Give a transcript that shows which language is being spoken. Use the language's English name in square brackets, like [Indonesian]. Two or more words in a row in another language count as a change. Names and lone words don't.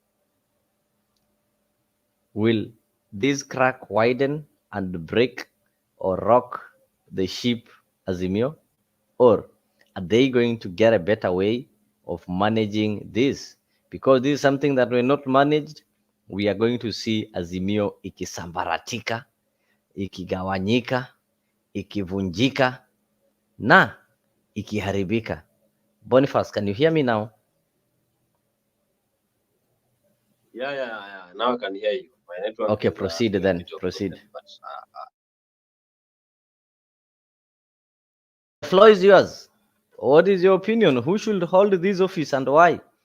[English] Will this crack widen and break or rock the ship Azimio? Or are they going to get a better way of managing this? Because this is something that we're not managed, we are going to see Azimio [Swahili] ikisambaratika, ikigawanyika, ikivunjika, na ikiharibika. [English] Boniface, can you hear me now? Yeah. Now I can hear you. My network okay, proceed then. Proceed. The floor is yours. What is your opinion? Who should hold this office and why?